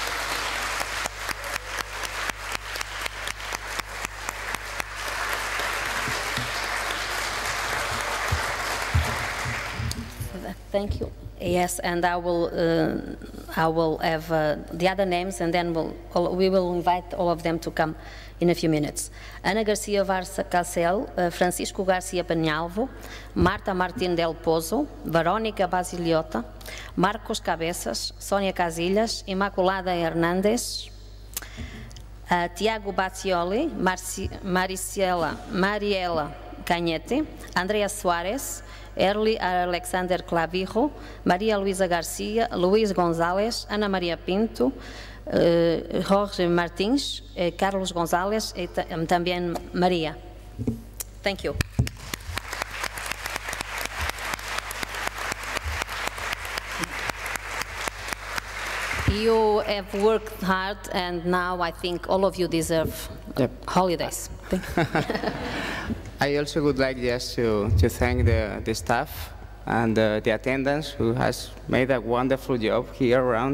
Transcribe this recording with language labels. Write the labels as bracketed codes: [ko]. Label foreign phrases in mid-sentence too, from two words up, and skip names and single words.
[en] Thank you. Yes, and I will have the other names, and then we will invite all of them to come in a few minutes. Ana Garcia Varsa Cacel, Francisco Garcia Penhalvo, Marta Martin del Pozo, Verónica Basiliota, Marcos Cabeças, Sónia Casillas, Imaculada Hernandes, Tiago Bacioli, Mariela Canhete, Andrea Soares, Erli Alexander Clavijo, Maria Luisa Garcia, Luís González, Ana Maria Pinto, Jorge Martins, Carlos González [pt] e também [en] Maria. Thank you. You have worked hard, and now I think all of you deserve holidays. I also would like just to thank the staff and the attendants who has made a wonderful job here around.